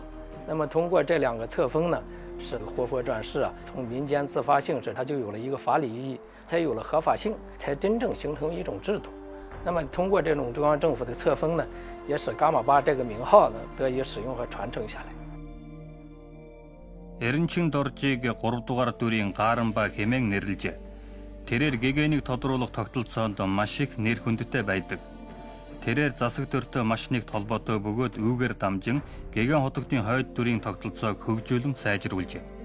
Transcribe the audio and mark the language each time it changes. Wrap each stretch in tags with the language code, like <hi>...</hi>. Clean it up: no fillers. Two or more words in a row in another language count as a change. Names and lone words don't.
<zh>那么通过这2个册封呢，使活佛转世从民间自发性质，它就有了一个法理意义，才有了合法性，才真正形成一种制度。那么通过这种中央政府的册封呢，也使噶玛巴这个名号呢得以使用和传承下来。</zh> <mn>Эренчин доржийг 3 дугаар дүрийн Гааран ба хэмээн нэрлэжээ. Тэрээр гэгэнийг тодруулах тогтолцоонд маш их нэр хүндтэй байдаг. Тэрээр засаг дөртөө маш нэгт холбоотой бөгөөд үүгээр дамжин гэгэн хотогтын хойд дүрийн тогтолцоог хөгжүүлэн сайжруулжээ.</mn>